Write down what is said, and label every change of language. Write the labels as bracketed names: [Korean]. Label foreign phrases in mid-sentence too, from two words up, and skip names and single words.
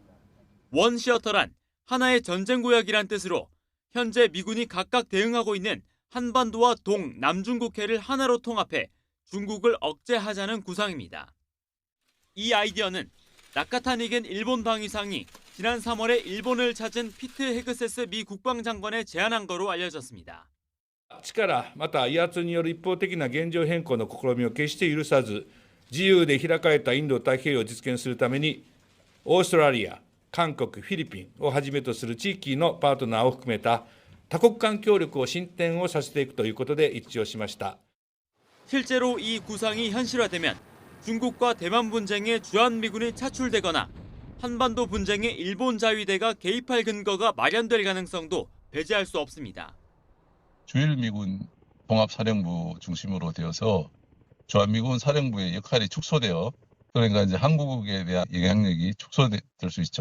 [Korean] 원시어터란 하나의 전쟁구역이란 뜻으로 현재 미군이 각각 대응하고 있는 한반도와 동, 남중국해를 하나로 통합해 중국을 억제하자는 구상입니다. 이 아이디어는 나카타니겐 일본 방위상이 지난 3월에 일본을 찾은 피트 헤그세스 미 국방장관에 제안한 거로 알려졌습니다. [Japanese] 力また威圧による一方的な現状変更の試みを決して許さず、自由で開かれたインド太平洋を実現するために、オーストラリア、韓国、フィリピンをはじめとする地域のパートナーを含めた多国間協力を進展をさせていくということで一致をしました。 [Korean] 실제로 이 구상이 현실화되면 중국과 대만 분쟁에 주한미군이 차출되거나 한반도 분쟁에 일본 자위대가 개입할 근거가 마련될 가능성도 배제할 수 없습니다. 주일미군 종합사령부 중심으로 되어서 주한미군 사령부의 역할이 축소되어 그러니까 이제 한국에 대한 영향력이 축소될 수 있죠.